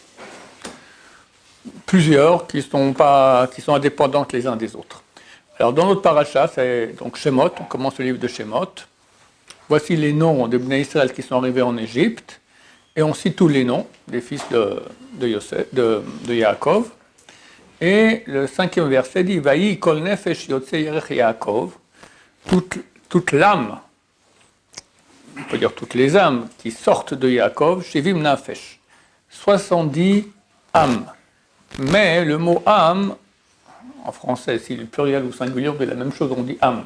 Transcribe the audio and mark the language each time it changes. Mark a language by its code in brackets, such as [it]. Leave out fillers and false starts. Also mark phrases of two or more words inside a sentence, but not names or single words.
[fr] Plusieurs qui sont indépendantes les uns des autres. Alors, dans notre paracha, c'est donc Shemot, on commence le livre de Shemot. Voici les noms des Bnei Israël qui sont arrivés en Égypte. Et on cite tous les noms des fils de Yaakov. Et le 5e verset dit [he] ויהי כל נפש יצאי ירך יעקב, [fr] toute l'âme, on peut dire toutes les âmes qui sortent de Yaakov, [he] שבעים נפש, [fr] 70 âmes. Mais le mot âme, en français, s'il est pluriel ou singulier, on dit la même chose, on dit âme.